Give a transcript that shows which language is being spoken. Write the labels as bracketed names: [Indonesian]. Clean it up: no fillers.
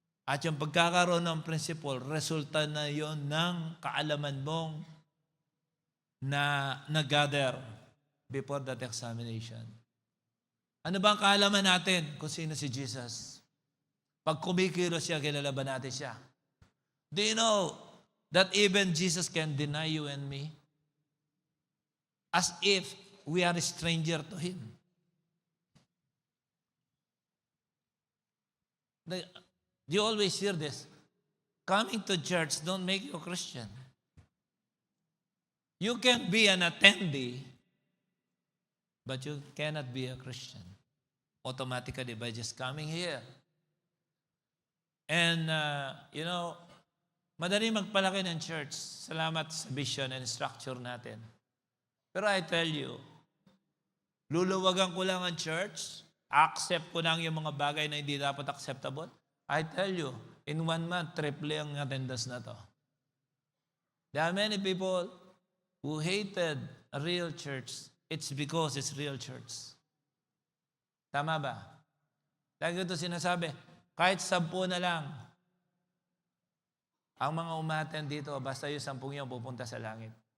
[Filipino] At yung pagkakaroon ng principle, resulta na yon ng kaalaman mong na nag-gather before that examination. Ano ba ang kaalaman natin kung sino si Jesus? Pag kumikilos siya, kilala ba natin siya? [English] Do you know that even Jesus can deny you and me? As if we are a stranger to Him. You always hear this. Coming to church don't make you a Christian. You can be an attendee, but you cannot be a Christian automatically by just coming here. And, you know, [Filipino] madali magpalaki ng church. Salamat sa vision and structure natin. Pero [English] I tell you, [Filipino] luluwagan ko lang ang church, accept ko lang yung mga bagay na hindi dapat acceptable. [English] I tell you, in 1 month, triple [Filipino] ang attendance na to. [English] There are many people who hated a real church. It's because it's real church. [Filipino] Tama ba? Lagi ito sinasabi, kahit 10 na lang, ang mga umattend dito, basta yung 10 yun pupunta sa langit.